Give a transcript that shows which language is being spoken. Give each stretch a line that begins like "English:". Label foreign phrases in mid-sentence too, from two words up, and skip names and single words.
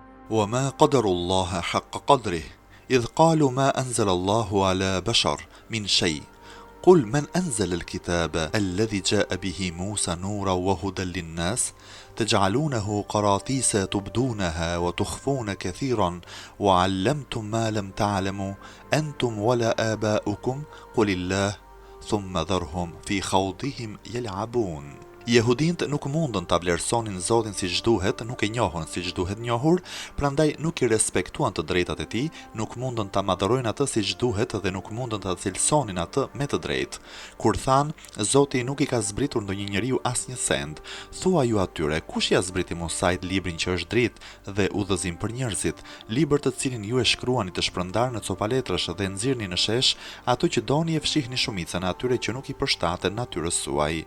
Arabic: وما قدروا الله حق قدره إذ قالوا ما أنزل الله على بشر من شيء قل من أنزل الكتاب الذي جاء به موسى نورا وهدى للناس تجعلونه قراطيس تبدونها وتخفون كثيرا وعلمتم ما لم تعلموا أنتم ولا آباؤكم قل الله ثم ذرهم في خوضهم يلعبون.
Albanian: Jehudinët nuk mundën ta vlerësonin Zotin siç duhet, nuk e njohën siç duhet njohur, prandaj nuk I respektuan të drejtat e tij, nuk mundën ta madhërojnë atë siç duhet dhe nuk mundën ta cilësonin atë me të drejtë. Kur than, Zoti nuk I ka zbritur ndonjë njeriu asnjë send, thua ju atyre, kush ja zbriti Musait librin që është dritë dhe udhëzim për njerëzit, libër të cilin ju e shkruani të shpërndar në copaletrash dhe nxirrni në shesh, ato që doni e fshihni shumicën e atyre që nuk I përshtaten natyrës suaj.